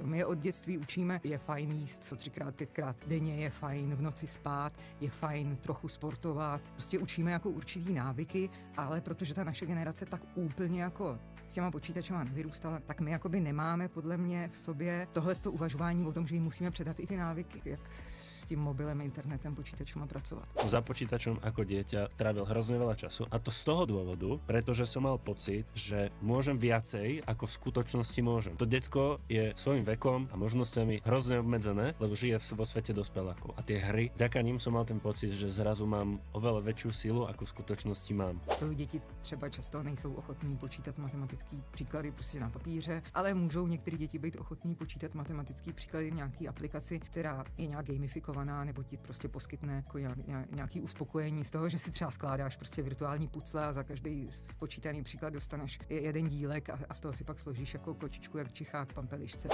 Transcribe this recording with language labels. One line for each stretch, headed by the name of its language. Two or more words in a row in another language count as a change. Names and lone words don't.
Czech: My je od dětství učíme, je fajn jíst 3x, 5x denně, je fajn v noci spát, je fajn trochu sportovat. Prostě učíme jako určitý návyky, ale protože ta naše generace tak úplně jako s těma počítačema nevyrůstala, tak my jakoby nemáme podle mě v sobě tohle uvažování o tom, že jim musíme předat i ty návyky, jak s tím mobilem, internetem, počítačem pracovat.
Slovak: Za počítačom ako dieťa trávil hrozne veľa času a to z toho dôvodu, pretože som mal pocit, že môžem viacej, ako v skutočnosti môžem. To decko je svojím vekom a možnosťami hrozne obmedzené, lebo žije vo svete dospelákov. A tie hry, vďaka nim som mal ten pocit, že zrazu mám oveľa väčšiu silu, ako v skutočnosti mám.
Czech: Děti třeba často nejsou ochotní počítat matematické příklady prostě na papíře, ale můžou některé děti být ochotní počítat matematické příklady v nějaké aplikaci, která je nějak gamifikovaná nebo ti prostě poskytne jako nějaký uspokojení z toho, že si třeba skládáš prostě virtuální pucle a za každý spočítaný příklad dostaneš jeden dílek a z toho si pak složíš jako kočičku jak čichák pampelišce.